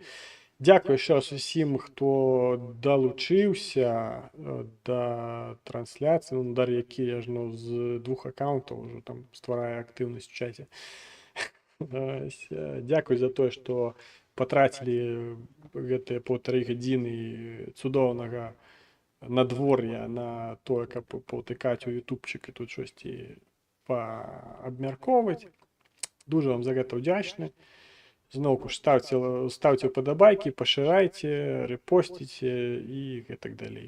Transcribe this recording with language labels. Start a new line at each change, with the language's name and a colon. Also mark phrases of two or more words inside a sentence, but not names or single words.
Ukrainian: Дякую ще раз усім, хто долучився до трансляції. Ну, Дар'я Кі, я ж з 2 аккаунтів вже там створює активність в чаті.
Belarusian: Дякую за те, що потратили гэты 1,5 гадзіны цудоўнага надвор'я на то, каб паўтыкаць у ютубчык і тут штосьці паабмяркоўваць. Дуже вам за гэта ўдзячны. Зноўку ж ставце ўпадабайкі, пашырайце, рэпосціце і гэтак далей.